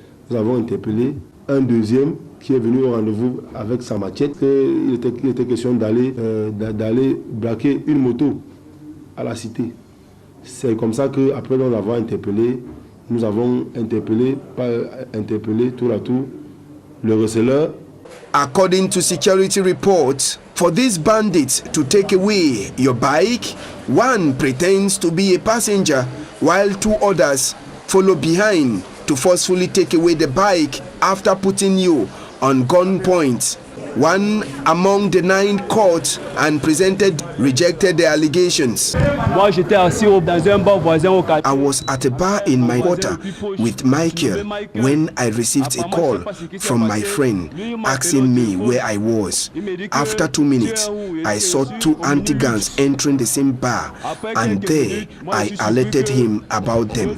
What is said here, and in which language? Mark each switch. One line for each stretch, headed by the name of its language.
French: Nous avons interpellé un deuxième qui est venu au rendez-vous avec sa machette. Il était question d'aller braquer une moto à la cité. C'est comme ça qu'après l'avoir interpellé, nous avons interpellé tour à tour le receleur.
English: According to security reports, for these bandits to take away your bike, one pretends to be a passenger while 2 others follow behind to forcefully take away the bike after putting you on gunpoint. One among the 9 caught and presented rejected the allegations.
French: Moi, j'étais assis dans un bar voisin au quartier.
English: I was at a bar in my quarter with Michael when I received a call from my friend asking me where I was. After 2 minutes, I saw 2 anti-gangs entering the same bar, and there I alerted him about them.